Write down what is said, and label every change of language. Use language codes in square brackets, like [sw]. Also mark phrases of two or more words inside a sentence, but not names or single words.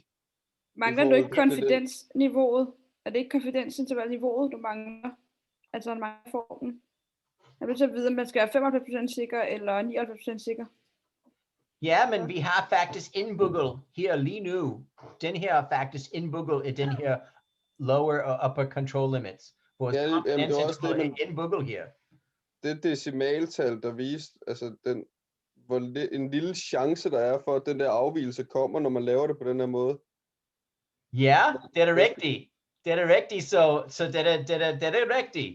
[da] Mangler du ikke konfidensniveauet? Er det ikke konfidensintervalniveauet, du mangler? Altså en mangler formen. Jeg vil så vide, om man skal være 95% sikker, eller 99% sikker. Ja, men vi har faktisk indbygget her lige nu. Den her er faktisk indbygget i den her lower og [en] upper control limits. [da] Vores konfidensinterval er indbygget her. Det decimaltal, der viste, altså en lille chance, der er for, at den der afvigelse kommer, når man laver det på den her måde. Ja, det er rigtigt. Det er rigtigt, så det er rigtigt.